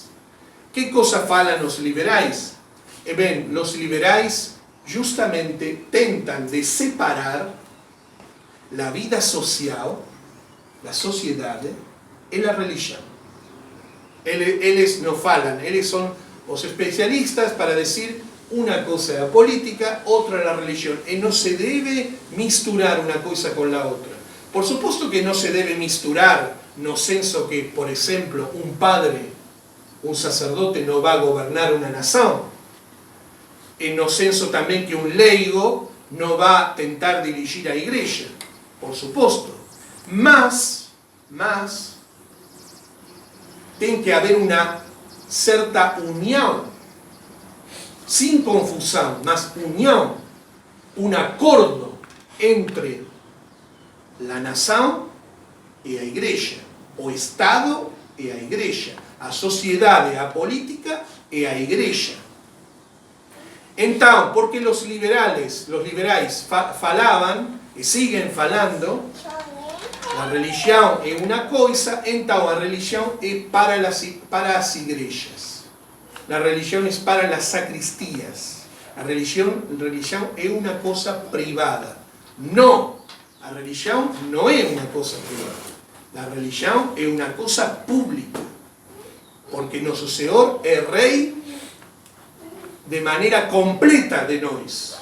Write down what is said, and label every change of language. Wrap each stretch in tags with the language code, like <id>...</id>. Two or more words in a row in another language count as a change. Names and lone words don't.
<pt>Que coisa falam os liberais? Bem, os liberais justamente tentam de separar a vida social, a sociedade e a religião. Eles não falam, eles são os especialistas para dizer</pt> <es>una cosa es la política, otra es la religión. Y no se debe misturar una cosa con la otra. Por supuesto que no se debe misturar, no senso que, por ejemplo, un padre, un sacerdote no va a gobernar una nación. Y no senso también que un leigo no va a tentar dirigir a iglesia. Por supuesto. Mas, tiene que haber una cierta unión.</es> <pt>Sin confusão, mas união, um acordo entre a nação e a igreja, o Estado e a igreja, a sociedade, a política e a igreja. Então, porque os liberais falavam e seguem falando, a religião é uma coisa, então a religião é para as igrejas.</pt> <es>La religión es para las sacristías. La religión es una cosa privada. No, la religión no es una cosa privada. La religión es una cosa pública. Porque nuestro Señor es Rey de manera completa de nós.</es>